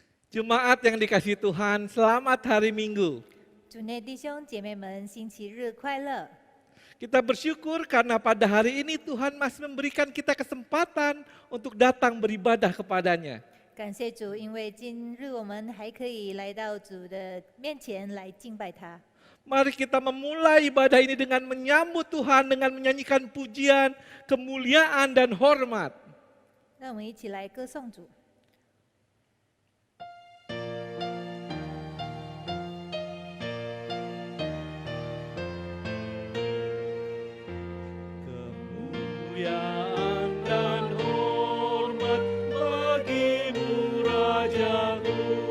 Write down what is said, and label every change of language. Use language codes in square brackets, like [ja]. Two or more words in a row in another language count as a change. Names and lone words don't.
[id] Jemaat yang dikasihi Tuhan, selamat hari Minggu. [zh] 主内弟兄姐妹们，星期日快乐！ [id] Kita bersyukur karena pada hari ini Tuhan masih memberikan kita kesempatan untuk datang beribadah kepadanya. [zh] 感谢主，因为今日我们还可以来到主的面前来敬拜他。 [id] Mari kita memulai ibadah ini dengan menyambut Tuhan, dengan menyanyikan pujian, kemuliaan, dan hormat. [zh] 让我们一起来歌颂主。 [id] Kemuliaan dan hormat bagimu Rajaku.